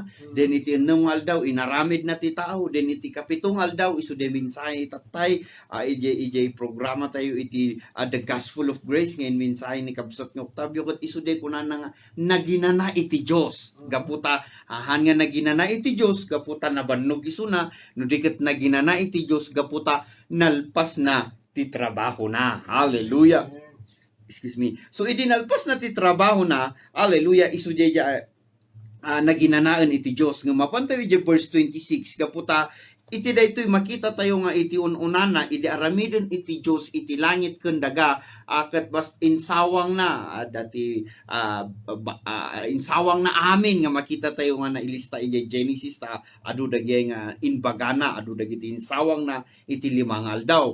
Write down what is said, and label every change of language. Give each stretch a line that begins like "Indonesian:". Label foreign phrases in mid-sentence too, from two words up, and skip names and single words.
Iloko: Den iti enung aldaw inaramid na ti tao, den iti kapitong aldaw isu de mensahe itatay ije programa tayo iti
English: The Gospel of Grace
Iloko: ngayon mensahe ni Kabsat nga Octavio ket isu de kunan nga naginana iti Dios gaputa han nga naginana iti Dios gaputa nabannog isuna no diket naginana iti Dios gaputa nalpas na ti trabaho na.
English: Hallelujah. Excuse me.
Iloko: So idinalpas na ti trabaho na. Hallelujah. Isu de naginanaan iti Dios nga mapantayo iti verse 26 gaputa iti daytoy makita tayo nga iti ununana iti aramiden iti Dios iti langit ken daga ket bas insawang na dati insawang na amin nga makita tayo nga nailista iti Genesis ta adu dagay nga inbagana adu dagiti insawang na iti limang aldaw.